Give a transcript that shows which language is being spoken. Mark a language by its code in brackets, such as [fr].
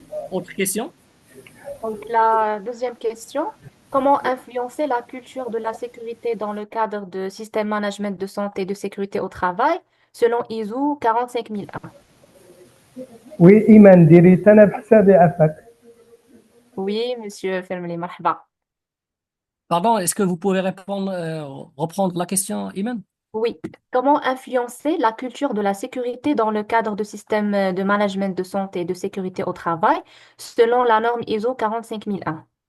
[fr] Autre question? Donc, la deuxième question, comment influencer la culture de la sécurité dans le cadre de système management de santé et de sécurité au travail selon ISO 45001? [ar] وإيمان ديري أنا بحسابي عفاك. [fr] Oui, Monsieur Fermeli, marhaba. Pardon, est-ce que vous pouvez répondre, reprendre la question, Iman? Oui, comment influencer la culture de la sécurité dans le cadre de système de management de santé et de sécurité au travail selon la norme ISO 45001?